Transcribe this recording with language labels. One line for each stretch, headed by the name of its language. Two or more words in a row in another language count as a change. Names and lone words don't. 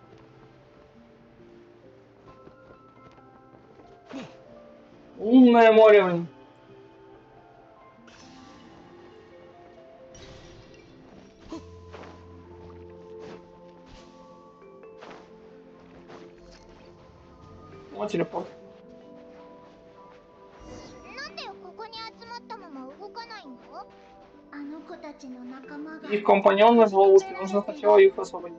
Russian: Лунное море, блин. Вот телепорт.
Japanese: なんでここに集まったまま動かないの？あの子たちの仲間が
Russian: Их компаньоны в ловушке. Нужно сначала их освободить.